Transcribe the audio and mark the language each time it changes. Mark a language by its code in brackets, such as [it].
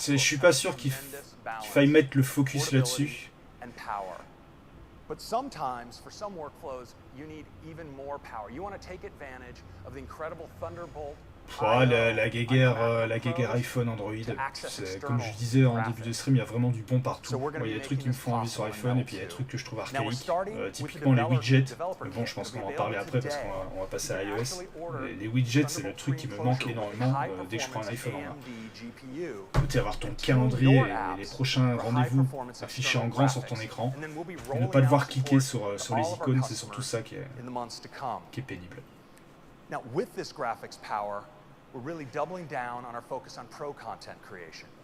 [fr] Je suis pas sûr qu'il faille mettre le focus là-dessus. [en] and power. But sometimes, for some workflows, you need even more power. You want to take advantage of the incredible Thunderbolt. [fr] La guéguerre iPhone, Android, comme je disais en début de stream, il y a vraiment du bon partout. Il y a des trucs qui me font envie sur iPhone et puis il y a des trucs que je trouve archaïques. Typiquement les widgets, mais bon je pense qu'on va en parler après parce qu'on va passer à iOS. Les widgets c'est le truc qui me manque énormément dès que je prends un iPhone en main. Tu peux avoir ton calendrier et les prochains rendez-vous affichés en grand sur ton écran et ne pas devoir cliquer sur les icônes, c'est surtout ça qui est pénible. [en] Now, with this graphics power, we're really doubling down on our focus on pro content creation.